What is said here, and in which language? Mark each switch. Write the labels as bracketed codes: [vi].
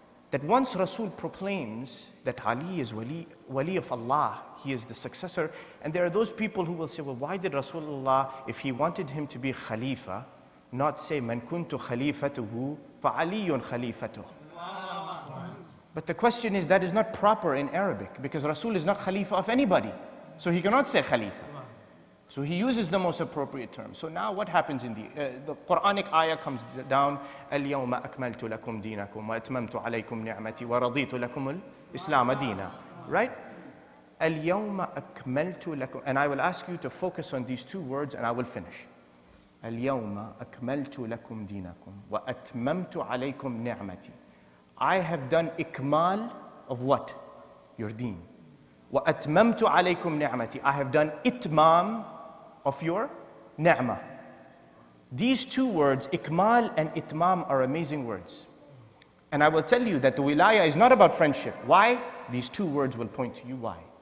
[en] That once Rasul proclaims that Ali is wali of Allah, he is the successor, and there are those people who will say, well, why did Rasulullah, if he wanted him to be Khalifa, not say, [ar] Man kuntu khalifatuhu fa aliyun khalifatuh? [en] But the question is, that is not proper in Arabic, because Rasul is not Khalifa of anybody. So he cannot say Khalifa. So he uses the most appropriate term. So now what happens in the Quranic ayah comes down, [ar] اليوم أكملت لكم دينكم وأتممت عليكم نعمتي ورضيت لكم الإسلام دينا. [en] Right? [ar] اليوم أكملت لكم. [en] And I will ask you to focus on these two words and I will finish. [ar] اليوم أكملت لكم دينكم وأتممت عليكم نعمتي. [en] I have done ikmal of what? Your deen. [ar] وأتممت عليكم نعمتي. [en] I have done itmam of your ni'mah. These two words, ikmal and itmam, are amazing words. And I will tell you that the wilaya is not about friendship. Why? These two words will point to you why.